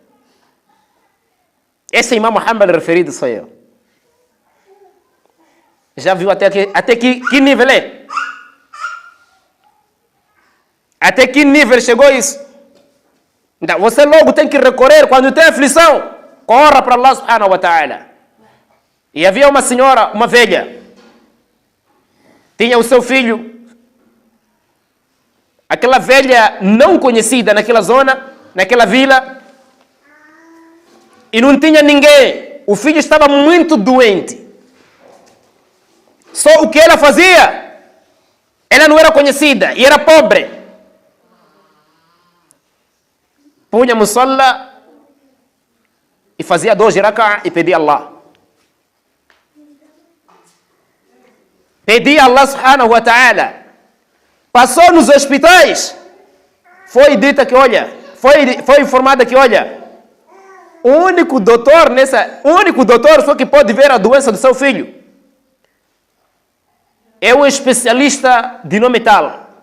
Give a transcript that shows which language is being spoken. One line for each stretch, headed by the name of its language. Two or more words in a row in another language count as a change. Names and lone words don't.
Portuguese: Esse Imam Hanbal referido sou eu. Já viu até que nível é? Até que nível chegou isso? Então, você logo tem que recorrer, quando tem aflição, corra para
Arabic: الله سبحانه وتعالى.
Portuguese: E havia uma senhora, uma velha, tinha o seu filho, aquela velha não conhecida naquela zona, naquela vila, e não tinha ninguém. O filho estava muito doente. Só o que ela fazia, ela não era conhecida e era pobre. Punha musalla e fazia 2 rak'a e pedia a Allah. Pedia a
Arabic: الله سبحانه وتعالى.
Portuguese: Passou nos hospitais. Foi dita que, olha, foi informada que, olha, o único doutor só que pode ver a doença do seu filho é um especialista de nome tal.